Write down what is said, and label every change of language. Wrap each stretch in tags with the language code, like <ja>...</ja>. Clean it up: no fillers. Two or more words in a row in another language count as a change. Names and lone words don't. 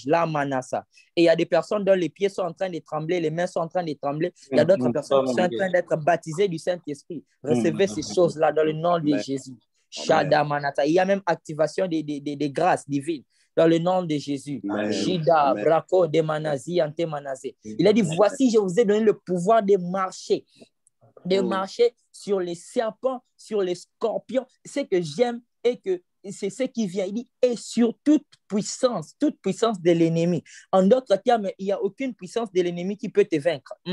<fr>Là, manasa. Et il y a des personnes dont les pieds sont en train de trembler, les mains sont en train de trembler. Il y a d'autres personnes qui sont en train d'être baptisées du Saint-Esprit. Recevez ces choses-là dans le nom de Jésus. Shada manata. Il y a même activation des grâces divines dans le nom de Jésus. Shida, brako, de manazi, ante manazé. Il a dit, voici, je vous ai donné le pouvoir de marcher sur les serpents, sur les scorpions. Ce que j'aime et que c'est ce qui vient. Il dit, et sur toute puissance de l'ennemi. En d'autres termes, il n'y a aucune puissance de l'ennemi qui peut te vaincre.</fr>